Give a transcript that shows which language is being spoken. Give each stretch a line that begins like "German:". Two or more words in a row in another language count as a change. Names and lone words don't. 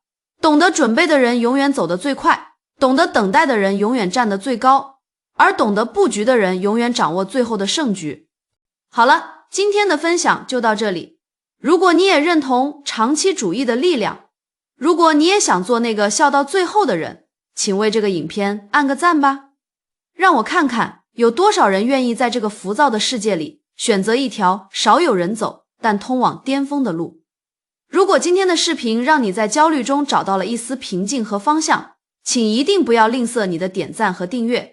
Chinese: 懂得準備的人永遠走得最快，懂得等待的人永遠站得最高，而懂得布局的人永遠掌握最後的勝局。好了，今天的分享就到這裡。如果你也認同長期主義的力量，如果你也想做那個笑到最後的人，請為這個影片按個讚吧。讓我看看有多少人願意在這個浮躁的世界裡選擇一條少有人走但通往巔峰的路。如果今天的視頻讓你在焦慮中找到了一絲平靜和方向，請一定不要吝嗇你的點讚和訂閱。